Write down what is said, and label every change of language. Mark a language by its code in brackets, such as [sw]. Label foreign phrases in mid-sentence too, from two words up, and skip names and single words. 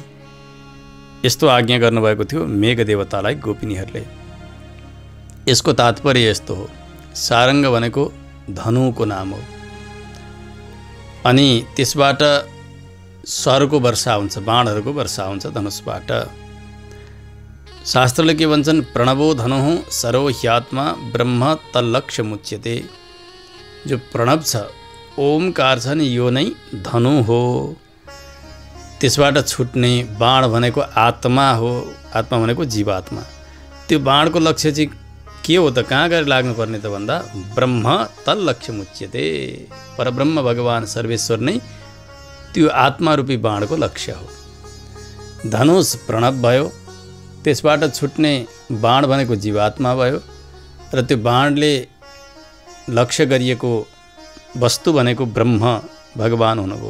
[ne] यस्तो आज्ञा गर्नुभएको थियो मेघदेवतालाई गोपिनीहरूले। यसको तात्पर्य यस्तो हो, सारङ्ग भनेको धनुको नाम हो अनि त्यसबाट सरको वर्षा हुन्छ, बाणहरूको वर्षा हुन्छ धनुषबाट। शास्त्रले के भन्छन्, [sa] प्रणवो धनुः सरो ह्यात्मा ब्रह्म तल्लक्ष्य मुच्यते। [ne] जो प्रणव छ, ओमकार छ नि, यो नै धनु हो। त्यसबाट छुट्ने बाण भनेको आत्मा हो, आत्मा भनेको जीवात्मा। त्यो बाणको लक्ष्य चाहिँ के हो त, कहाँ गएर लाग्नुपर्ने त भन्दा [sa] ब्रह्म तल्लक्ष्य मुच्यते। [ne] परब्रह्म भगवान सर्वेश्वर नै त्यो आत्मारूपी बाणको लक्ष्य हो। धनुष प्रणव भयो, त्यसबाट छुट्ने बाण भनेको जीवात्मा भयो र त्यो बाणले लक्ष्य गरिएको वस्तु भनेको ब्रह्म भगवान हुनुभयो।